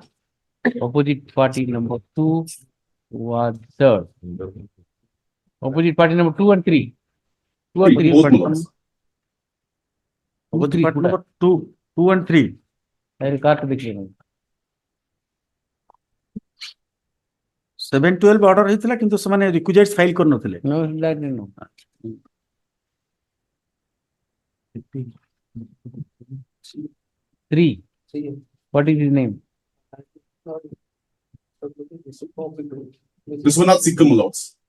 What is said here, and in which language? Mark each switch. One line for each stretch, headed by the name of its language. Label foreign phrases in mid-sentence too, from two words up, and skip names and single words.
English: Opposite party number 2 was served. Opposite party number 2 and 3. 2 and 3. Opposite party number 2 and 3. I record the claim.
Odia: 7/12 order ହେଇଥିଲା କିନ୍ତୁ ସେମାନେ
English: requisites file
Odia: କରିନଥିଲେ.
English: No, that no. 3. What is his name? Viswanath Sikkim lots.